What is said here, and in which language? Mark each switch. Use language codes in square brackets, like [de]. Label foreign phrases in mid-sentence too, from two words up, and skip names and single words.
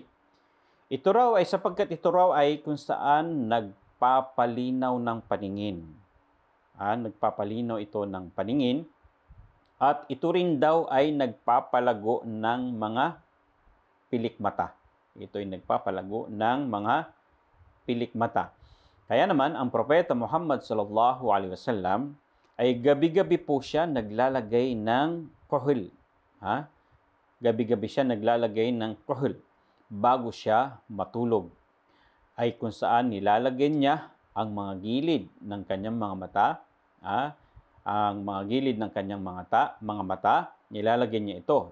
[tl] Ito raw ay sapagkat ito raw ay kung saan nagpapalinaw ng paningin. Nagpapalinaw ito ng paningin at ito rin daw ay nagpapalago ng mga pilikmata. Ito ay nagpapalago ng mga pilikmata. Kaya naman, ang propeta Muhammad [ar] صلى الله عليه وسلم [tl] ay gabi-gabi po siya naglalagay ng kuhol. Gabi-gabi siya naglalagay ng kuhol bago siya matulog. Ay kung saan nilalagay niya ang mga gilid ng kanyang mga mata, ang mga gilid ng kanyang mga mata, nilalagay niya ito.